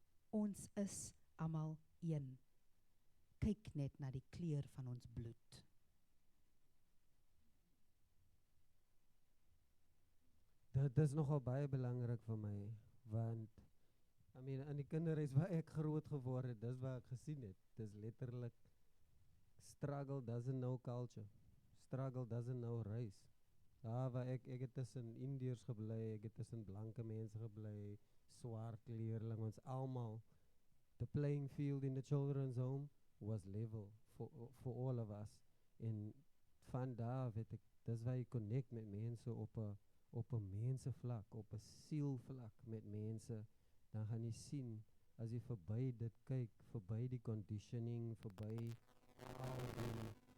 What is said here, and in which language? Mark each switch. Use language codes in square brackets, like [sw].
[af] Ons is almal een. Kyk net na die kleur van ons bloed. Dit is nogal baie belangrik vir my, want in die kinderhuis waar ek groot geword het, dis waar ek gesien het. Dis letterlik [en] struggle doesn't know culture. Struggle doesn't know race. [af] Daar waar ek het tussen Indiërs gebly, ek het tussen blanke mense gebly, swart leerling, ons almal. [en] The playing field in the children's home was level for all of us. [af] En van daar weet ek, dis waar jy connect met mense op 'n mensevlak, op 'n sielvlak met mense, dan gaan jy sien, as jy verby dit kyk, verby die conditioning, verby al die